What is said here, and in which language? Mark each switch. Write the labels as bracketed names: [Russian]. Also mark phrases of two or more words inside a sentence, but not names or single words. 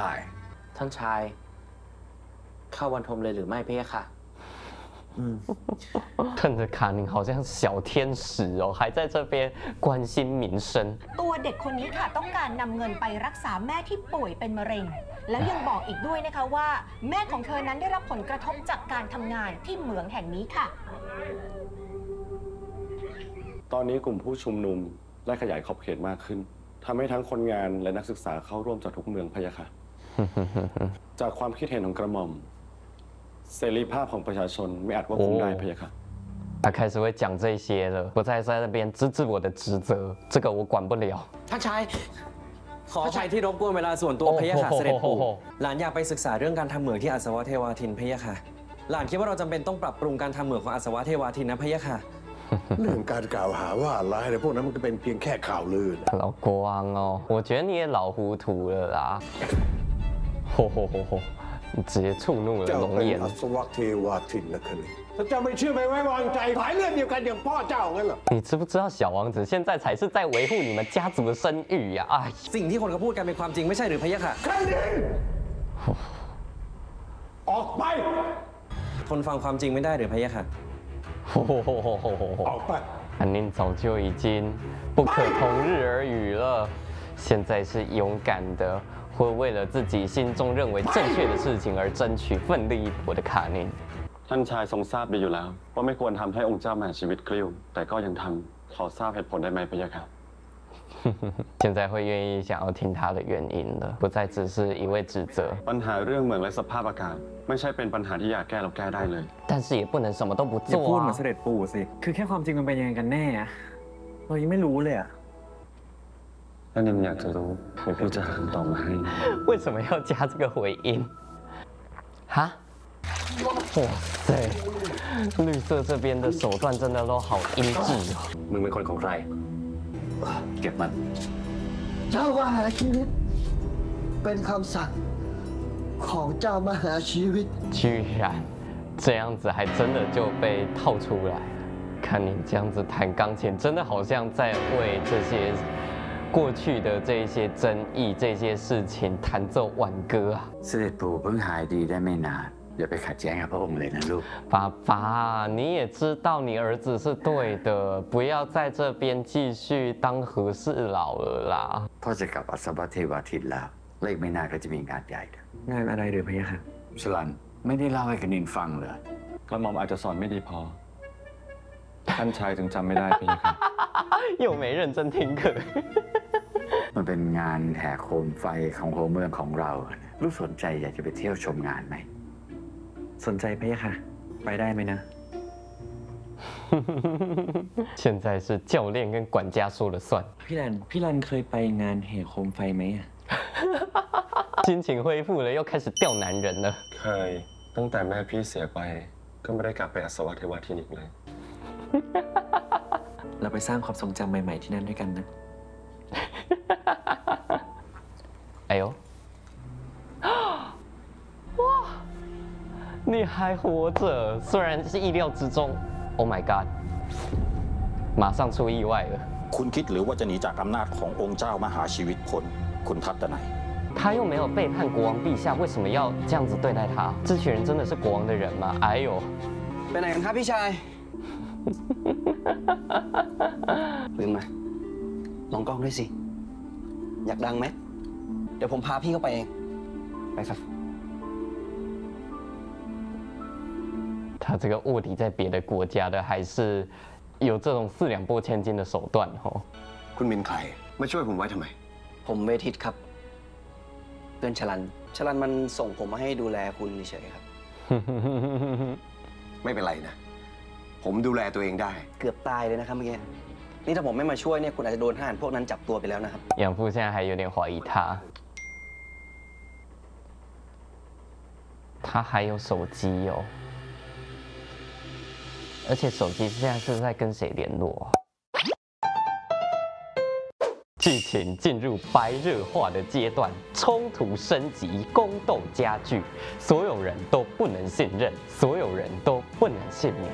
[Thai] ท่านชายเข้าวันทมเลยหรือไม่พะยะค่ะ [Chinese] 看着卡宁好像小天使哦，还在这边关心民生。 [Thai] ตัวเด็กคนนี้ค่ะต้องการนำเงินไปรักษาแม่ที่ป่วยเป็นมะเร็ง แล้วยังบอกอีกด้วยนะคะว่า แม่ของเธอนั้นได้รับผลกระทบจากการทำงานที่เหมืองแห่งนี้ค่ะ ตอนนี้กลุ่มผู้ชุมนุมได้ขยายขอบเขตมากขึ้นทำให้ทั้งคนงานและนักศึกษาเข้าร่วมจากทุกเมืองพะยะค่ะ จากความคิดเห็นของกระหม่อมเสรีภาพของประชาชนไม่อาจควบคุมได้พะยะค่ะ [Chinese] 他开始会讲这些了，不再在那边支持我的职责，这个我管不了。 [Thai] ท่านชายขออภัยที่รบกวนเวลาส่วนตัวพะยะค่ะเสด็จปู่หลานอยากไปศึกษาเรื่องการทำเหมืองที่อัศวะเทวาทินพะยะค่ะหลานคิดว่าเราจำเป็นต้องปรับปรุงการทำเหมืองของอัศวะเทวาทินนะพะยะค่ะ เรื่องการกล่าวหาว่าร้ายอะไรพวกนั้นมันก็เป็นเพียงแค่ข่าวลือนะ [Chinese] 老国王哦，我觉得你也老糊涂了啦。吼吼吼吼！你直接触怒了 [Thai] เจ้า [Chinese] 龙 [Thai] เป็น [Chinese] 颜 [Thai] อั。 ศวะเทวาทินนะคลิถ้าเจ้าไม่เชื่อไม่ไว้วางใจสายเลือดเดียวกันอย่างพ่อเจ้างั้นเหรอ [Chinese] 你知不知道小王子现在才是在维护你们家族的声誉呀、哎， [Thai] สิ่งที่คนเขาพูดกันเป็นความจริงไม่ใช่หรือพะยะค่ะ ออกไป ทนฟังความจริงไม่ได้หรือพะยะค่ะ 吼吼吼吼吼吼 อ 吼！ อกไป [Chinese] 安宁早就已经不可同日而语了，现在是勇敢的，会为了自己心中认为正确的事情而争取，奋力一搏的卡宁。 [Thai] ท่านชายทรงทราบดีอยู่แล้ว ว่าไม่ควรทำให้องค์เจ้ามหาชีวิตกลิ้วแต่ก็ยังทำขอทราบเหตุผลได้ไหมพะยะค่ะ [Chinese] 现在会愿意想要听他的原因了，不再只是一味指责， [Thai] ปัญหาเรื่องเมืองและสภาพอากาศ ไม่ใช่เป็นปัญหาที่อยากแก้เราแก้ได้เลย [Chinese] 但是也不能什么都不 [Thai] อย่าพู [Chinese] 做 [Thai] ดเหมือ 啊 นเสด็จปู่สิ คือแค่ความจริงมันเป็นยังไงกันแน่อะเรายังไม่รู้เลยอะ ถ้ายังอยากจะรู้เดี๋ยวพี่จะหาคำตอบมาให้ [Chinese] 为什么要加这个回音？哈？哇塞，绿色这边的手段真的都好阴质哦。 [Thai] มึงเป็นคนของใคร เก็บมัน เจ้ามหาชีวิตเป็นคำสั่ง ของเจ้ามหาชีวิต [Chinese] 居然这样子还真的就被套出来。看你这样子弹钢琴，真的好像在为这些过去的这些争议、这些事情弹奏挽歌啊！ [Thai] เสด็จปู่เพิ่งหายดีได้ไม่นานอย่าไปขัดแย้งกับพระองค์เลยนะลูก [Chinese] 爸爸，你也知道你儿子是对的，不要在这边继续当和事佬了啦。 [Thai] พ่อจะกลับอัศวเทวาทิตแล้วและอีกไม่นานก็จะมีงานใหญ่ งานอะไรหรือพะยะค่ะ ชลันไม่ได้เล่าให้คณินฟังเลย กระหม่อมอาจจะสอนไม่ดีพอ ท่านชายถึงจำไม่ได้พะยะค่ะ [Chinese] 又没认真听课。 [Thai] มันเป็นงานแห่โคมไฟของหัวเมืองของเราลูกสนใจอยากจะไปเที่ยวชมงานไหม สนใจพะยะค่ะไปได้ไหมนะ [Chinese] 现在是教练跟管家说了算。 [Thai] พี่รันเคยไปงานแห่โคมไฟไหมอะ [Chinese] 心情恢复了，又开始钓男人了。 [Thai] เคยตั้งแต่แม่พี่เสียไป ก็ไม่ได้กลับไปอัศวเทวาทินอีกเลย เราไปสร้างความทรงจำใหม่ๆที่นั่นด้วยกันนะ [Chinese] 哎呦，哇，你还活着，虽然是意料之中。 [English] Oh my god， [Chinese] 马上出意外了。 [Thai] คุณคิดหรือว่าจะหนีจากอำนาจขององค์เจ้ามหาชีวิตคนคุณทัตตนัย [Chinese] 他又没有背叛国王陛下，为什么要这样子对待他？这群人真的是国王的人吗？哎呦！ [Thai] ไปไหนกันครับพี่ชาย ลืมนะลองกล้องด้วยสิ อยากดังไหม เดี๋ยวผมพาพี่เข้าไปเอง ไปครับ [Chinese] 他这个卧底在别的国家的，还是有这种4两拨千斤的手段哦。 [Thai] คุณเป็นใครมาช่วยผมไว้ทำไม ผมเวทิตครับ เพื่อนชลันมันส่งผมมาให้ดูแลคุณเฉยๆครับ ไม่เป็นไรนะ ผมดูแลตัวเองได้ เกือบตายเลยนะครับเมื่อกี้ นี่ถ้าผมไม่มาช่วยเนี่ยคุณอาจจะโดนทหารพวกนั้นจับตัวไปแล้วนะครับ [Chinese] 养父现在还有点怀疑他，他还有手机哦，而且手机现在是在跟谁联络？剧情进入白热化的阶段，冲突升级，宫斗加剧，所有人都不能信任，所有人都不能幸免。